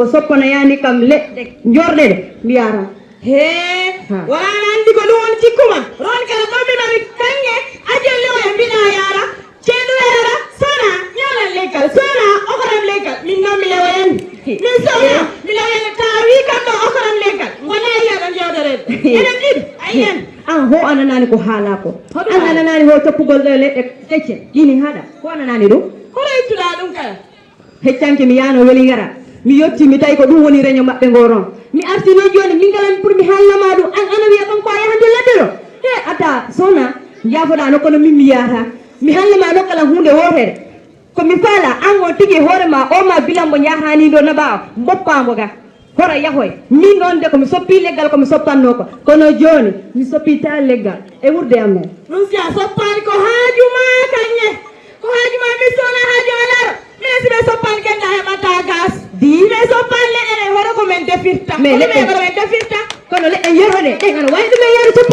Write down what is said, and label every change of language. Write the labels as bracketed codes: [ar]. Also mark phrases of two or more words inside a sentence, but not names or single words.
[ff] soppo na yani kam ledde njorde de mbiara wala andi ko don cikuma ron kala bammi mari kanye ajelle o mbina yara cenu yara sona nyala lekal sona okaram lekal min no mi lewen min sona mi lewen tawi kam do okaram lekal wala yara njodere enen did ayen ho ananani ko hala ko ananani ho toppugol le tecce dini hada ko ananani do ko reytula dum kala heccanke mi yano weli gara mi yotti mi tay ko dum woni reño mabbe ngoron mi artino joni min galan pour mi hallama dum an ana wiya kon ko ay hande ladero ata sona jafoda no kono mi yata mi hallama no kala hunde wotere ko mi fala an on tigi hore ma o ma bilambo nyahani do na ba boppamo ga hora yahoy min non de ko mi soppi leggal ko mi soppanno ko kono joni mi soppi ta leggal e wurde amen dum sia soppani ko haajuma kanye ko haajuma mi sona haaju alar mi sibe soppani ken da mata gas di me soppani le ene hora ko men defirta me le ko men defirta kono le en yorode e ngana way dum yaru soppo